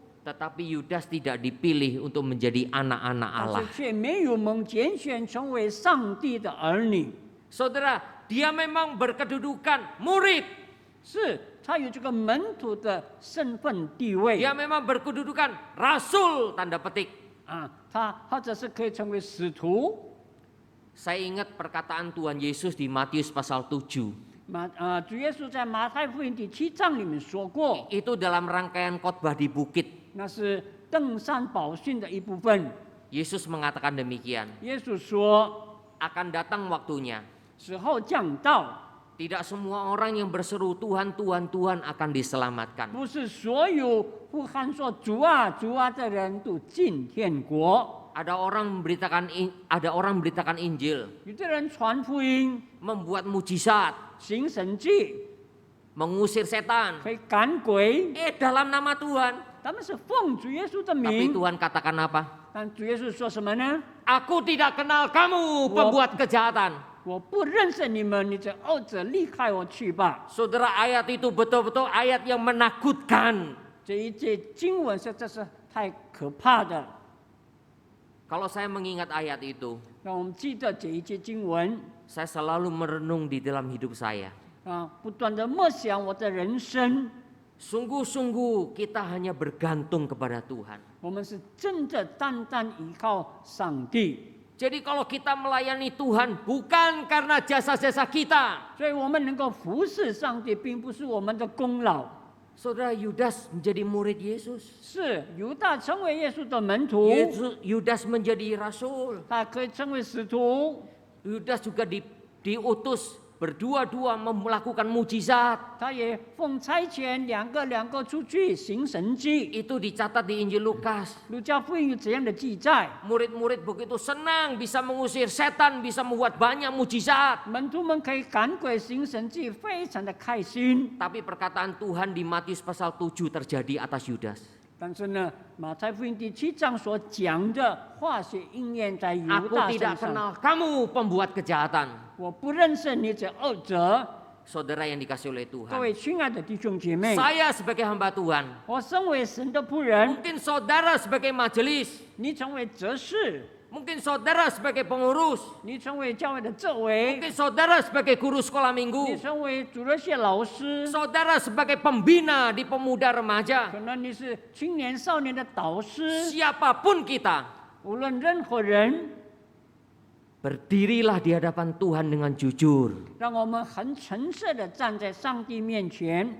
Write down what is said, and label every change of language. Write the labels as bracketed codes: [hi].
[id] Tetapi Yudas tidak dipilih untuk menjadi anak-anak [zh] 但 [id] Allah. [zh] 是却没有蒙拣选成为上帝的儿女。 [id] Saudara, dia memang berkedudukan murid. [zh] 是他有这个门徒的身份地位 [id] Dia memang berkedudukan rasul, tanda petik. [zh] 他或者是可以成为使徒。 [id] Saya ingat perkataan Tuhan Yesus di Matius pasal 7. [zh] 主耶稣在马太福音第7章里面说过， [id] Itu dalam rangkaian khotbah di bukit. [zh] 那是登山宝训的一部分。 [id] Yesus mengatakan demikian. [zh] 耶稣说， [id] Akan datang waktunya [zh] 时候将到， [id] Tidak semua orang yang berseru Tuhan, Tuhan, Tuhan akan diselamatkan. [zh] 不是所有呼喊说主啊主啊的人都进天国。 [id] Ada orang memberitakan Injil, [zh] 有的人传福音、 [id] membuat mujizat, [zh] 行神迹、 [id] mengusir setan. [zh] 可以赶鬼， [id] Dalam nama Tuhan. [zh] 他们是奉主耶稣的 [id] Tapi [zh] 名。 [id] Tuhan katakan apa? [zh] 但主耶稣说什么呢？ [id] Aku tidak kenal kamu pembuat kejahatan. [zh] 我不认识你们，你这恶者，离开我去吧。 [id] Saudara, ayat itu betul-betul ayat yang menakutkan. [zh] 这一节经文实在是太可怕的。 [id] Kalau saya mengingat ayat itu, [zh] 让我们记得这一节经文 [id] saya selalu merenung di dalam hidup saya. [zh] 啊，不断的默想我的人生。 [id] Sungguh-sungguh kita hanya bergantung kepada Tuhan. [zh] 我们是真的单单依靠上帝， [id] Jadi kalau kita melayani Tuhan bukan karena jasa-jasa kita. [zh] 所以我们能够服侍上帝，并不是我们的功劳。 [id] Saudara, Yudas menjadi murid Yesus. [zh] 是犹大成为耶稣的门徒， [id] Yudas menjadi rasul. [zh] 他可以成为使徒， [id] Yudas juga diutus berdua-dua melakukan mujizat. [zh] 他也奉差遣两个出去行神迹。 [id] Itu dicatat di Injil Lukas. [zh] 路加福音有这样的记载， [id] Murid-murid begitu senang bisa mengusir setan, bisa membuat banyak mujizat. [zh] 门徒们可以赶鬼行神迹，非常的开心。 [id] Tapi perkataan Tuhan di Matius pasal 7 terjadi atas Yudas. [zh] 但是呢，马太福音第7章所讲的话是应验在犹 [id] Aku [zh] 大 [id] tidak [zh] 身上。 [id] kenal kamu pembuat kejahatan. [zh] 我不认识你这恶者。 [id] Saudara yang dikasih oleh [zh] 各 [id] Tuhan. [zh] 位亲爱的弟兄姐妹， [id] Saya sebagai hamba Tuhan. [zh] 我身为神的仆人， [id] Mungkin saudara sebagai majelis. [zh] 你成为执事， [id] Mungkin saudara sebagai pengurus. [zh] 你成为教会的政委， [id] Mungkin saudara sebagai guru sekolah [zh] 你 [id] minggu. [zh] 成为主日学老师， [id] Saudara sebagai pembina di pemuda remaja. [zh] 可能你是青年少年的导师。 [id] Siapapun kita, [zh] 无论任何人， [id] berdirilah di hadapan Tuhan dengan jujur. [zh] 让我们很诚实的站在上帝面前。